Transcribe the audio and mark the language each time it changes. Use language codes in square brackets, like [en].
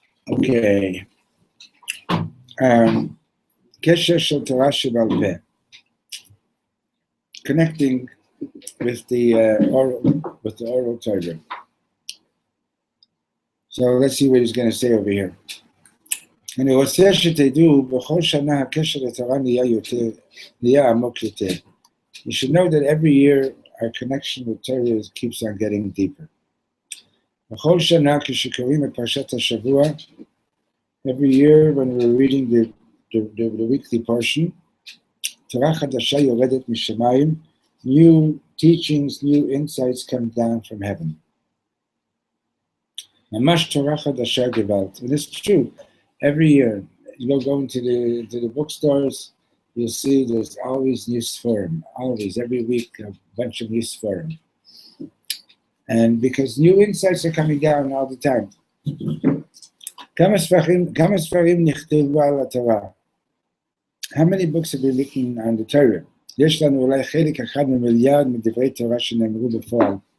[en] Okay. [he] Kesher shel Torah shebal peh. [en] Connecting with the oral Torah. So let's see what he's going to say over here. [he] אני רוצה שתדעו, בכל שנה הקשר לתורה נהיה עמוק יותר. [en] You should know that every year our connection with Torah keeps on getting deeper. [he] בכל שנה כשקוראים את פרשת השבוע, [en] every year when we're reading the weekly portion, [he] תורה חדשה יורדת משמיים, [en] new teachings, new insights come down from heaven. [he] ממש תורה חדשה גוואלד. [en] And it's true. Every year, you go into the bookstores, you'll see there's always new sforim, always, every week, a bunch of new sforim. And because new insights are coming down all the time. [he] כמה ספרים נכתבו על התורה? [en] How many books have been written on the Torah? [he] יש לנו אולי חלק אחד ממיליארד מדברי תורה שנאמרו בפועל.